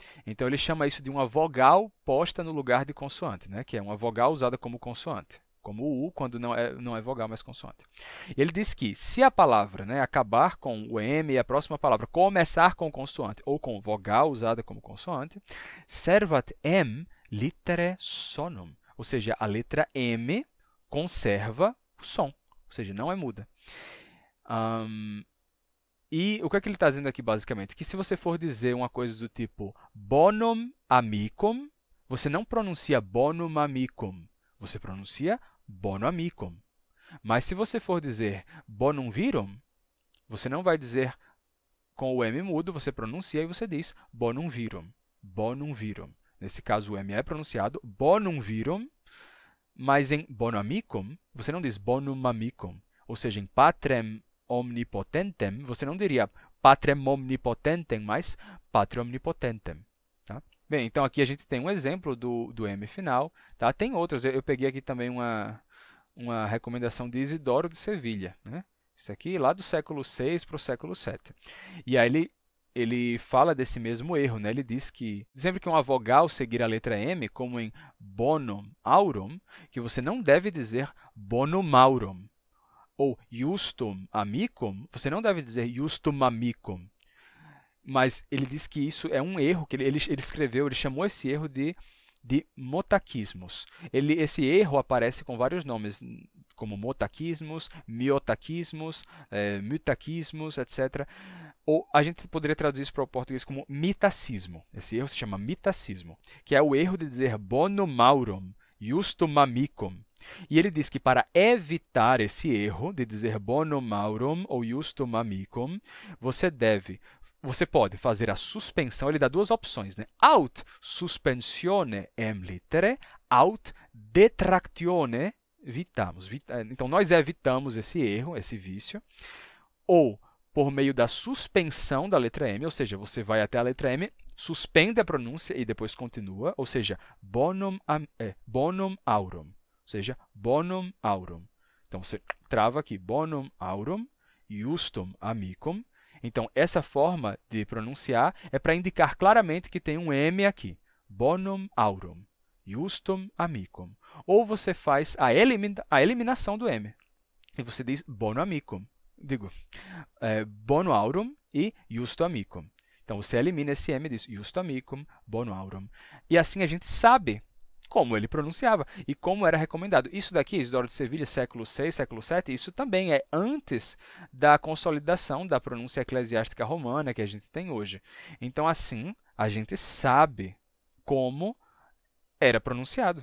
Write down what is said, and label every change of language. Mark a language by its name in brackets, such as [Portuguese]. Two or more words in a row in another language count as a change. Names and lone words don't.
[Portuguese] Então, ele chama isso de uma vogal posta no lugar de consoante, né? Que é uma vogal usada como consoante, como o U, quando não é vogal, mas consoante. Ele diz que, se a palavra, né, acabar com o M e a próxima palavra começar com consoante ou com vogal usada como consoante, [Latin] servat M litere sonum. [Portuguese] Ou seja, a letra M conserva o som, ou seja, não é muda. E o que é que ele está dizendo aqui, basicamente? Que se você for dizer uma coisa do tipo [Latin] bonum amicum, [Portuguese] você não pronuncia [Latin] bonum amicum, [Portuguese] você pronuncia [Latin] bono amicum. [Portuguese] Mas se você for dizer [Latin] bonum virum, [Portuguese] você não vai dizer com o M mudo, você pronuncia e você diz [Latin] bonum virum, bonum virum. [Portuguese] Nesse caso, o M é pronunciado [Latin] bonum virum, [Portuguese] mas em [Latin] bono amicum, [Portuguese] você não diz [Latin] bonum amicum. [Portuguese] Ou seja, [Latin] em patrem omnipotentem, [Portuguese] você não diria [Latin] patrem omnipotentem, [Portuguese] mas [Latin] patrem omnipotentem. [Portuguese] Tá? Bem, então aqui a gente tem um exemplo do M final. Tá? Tem outros, eu peguei aqui também uma recomendação de Isidoro de Sevilha. Né? Isso aqui lá do século VI para o século VII. E aí ele fala desse mesmo erro. Né? Ele diz que sempre que uma vogal seguir a letra M, como em [Latin] bonum aurum, [Portuguese] que você não deve dizer [Latin] bonum aurum. Ou justum amicum, [Portuguese] você não deve dizer [Latin] justum amicum. [Portuguese] Mas ele diz que isso é um erro que ele escreveu, ele chamou esse erro de motaquismos. Esse erro aparece com vários nomes, como motaquismos, miotaquismos, mutaquismos, etc. Ou a gente poderia traduzir isso para o português como mitacismo. Esse erro se chama mitacismo, que é o erro de dizer [Latin] bonum aurum, justum amicum. [Portuguese] E ele diz que para evitar esse erro de dizer [Latin] bonum aurum [Portuguese] ou [Latin] justum amicum, [Portuguese] você pode fazer a suspensão, ele dá duas opções, né? [Latin] Aut suspensione em litere, aut detractione vitamus. [Portuguese] Então, nós evitamos esse erro, esse vício, ou por meio da suspensão da letra M, ou seja, você vai até a letra M, suspende a pronúncia e depois continua, ou seja, [Latin] bonum aurum. [Portuguese] Ou seja, [Latin] bonum aurum. [Portuguese] Então, você trava aqui, [Latin] bonum aurum, justum amicum. [Portuguese] Então, essa forma de pronunciar é para indicar claramente que tem um M aqui. [Latin] Bonum aurum, justum amicum. [Portuguese] Ou você faz a eliminação do M. E você diz [Latin] bono amicum. Bono aurum e justo amicum. [Portuguese] Então, você elimina esse M e diz [Latin] justo amicum, bono aurum. [Portuguese] E assim a gente sabe como ele pronunciava e como era recomendado. Isso daqui, Isidoro de Sevilha, século VI, século VII, isso também é antes da consolidação da pronúncia eclesiástica romana que a gente tem hoje. Então, assim, a gente sabe como era pronunciado.